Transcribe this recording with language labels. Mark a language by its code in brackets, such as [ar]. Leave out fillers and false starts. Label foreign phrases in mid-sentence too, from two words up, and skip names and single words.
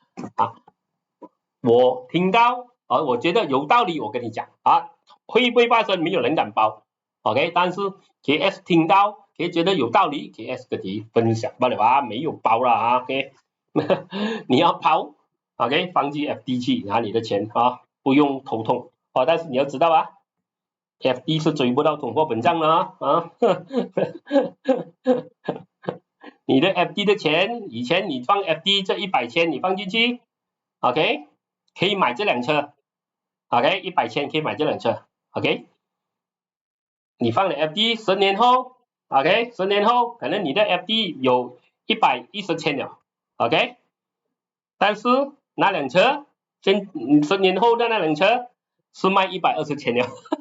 [zh] 我聽到我覺得有道理，我跟你講會不會發生沒有人敢包 OK， 但是 KS 聽到 KS 覺得有道理 KS 跟你分享罷了沒有包了OK 你要包 OK 放進 FD 去拿你的錢不用頭痛但是你要知道 FD 是追不到通貨膨脹了啊。你的 FD 的錢，以前你放 FD 這100千你放進去 ，OK， 可以買這輛車 ，OK， 100千可以買這輛車 ，OK，你放了 FD 10年後 ，OK， 10年後可能你的 FD 有110千了 ，OK， 但是那輛車10年後的那輛車是賣120千了。